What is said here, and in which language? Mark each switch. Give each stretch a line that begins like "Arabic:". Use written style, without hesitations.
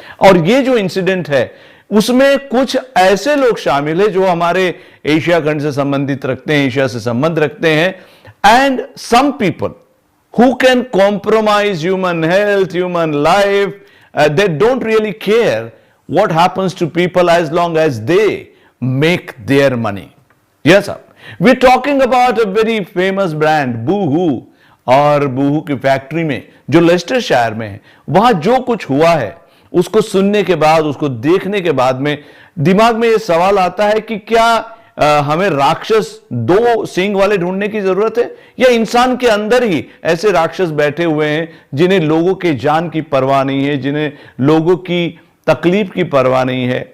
Hindi: और ये जो इंसिडेंट है उसमें कुछ ऐसे लोग शामिल है जो हमारे एशिया खंड से संबंधित रखते हैं, एशिया से संबंध रखते हैं.
English: And some people who can compromise human health, human life, they don't really care what happens to people as long as they make their money. Yes sir, we're talking about a very famous brand Boohoo.
Hindi: और बूहू की factory में जो Leicestershire में है, वहां जो कुछ हुआ है उसको सुनने के बाद, उसको देखने के बाद में दिमाग में यह सवाल आता है कि क्या हमें राक्षस दो सींग वाले ढूंढने की जरूरत है, या इंसान के अंदर ही ऐसे राक्षस बैठे हुए हैं जिन्हें लोगों के जान की परवाह नहीं है, जिन्हें लोगों की तकलीफ की परवाह नहीं है.